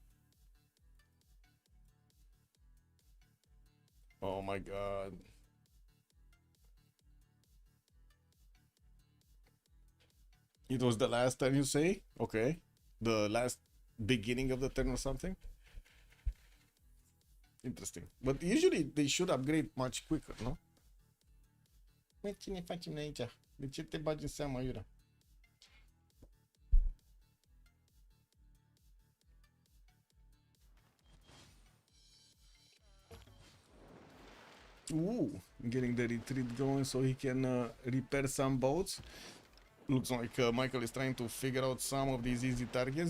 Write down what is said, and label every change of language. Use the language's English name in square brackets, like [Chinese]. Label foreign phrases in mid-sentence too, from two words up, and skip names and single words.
[English] Oh my god. It was the last turn, you say? Okay. The last beginning of the turn or something? Interesting. But usually they should upgrade much quicker, no? [Romanian] Măi, ce ne facem noi aici? De ce te bagi în seama, Iura? [English] Ooh, getting the retreat going so he can repair some boats. Looks like Michael is trying to figure out some of these easy targets.